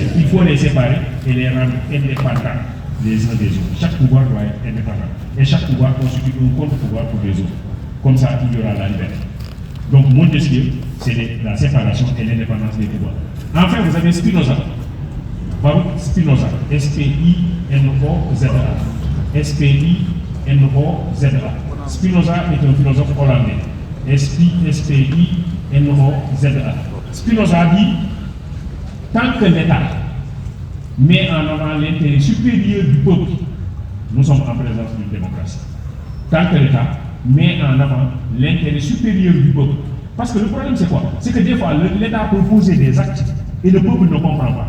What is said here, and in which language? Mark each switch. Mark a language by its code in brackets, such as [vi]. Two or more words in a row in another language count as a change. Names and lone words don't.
[fr] Il faut les séparer et les rendre indépendants les uns des autres. Chaque pouvoir doit être indépendant. Et chaque pouvoir constitue un contre-pouvoir pour les autres. Comme ça, il y aura la liberté. Donc Montesquieu, c'est la séparation et l'indépendance des pouvoirs. Enfin, vous avez Spinoza. Spinoza. S-P-I-N-O-Z-A. S-P-I-N-O-Z-A. Spinoza est un philosophe hollandais. S-P-I-N-O-Z-A. Spinoza dit tant que l'État met en avant l'intérêt supérieur du peuple, nous sommes en présence d'une démocratie. Tant que l'État met en avant l'intérêt supérieur du peuple. Parce que le problème c'est quoi? C'est que des fois l'État peut poser des actes et le peuple ne comprend pas.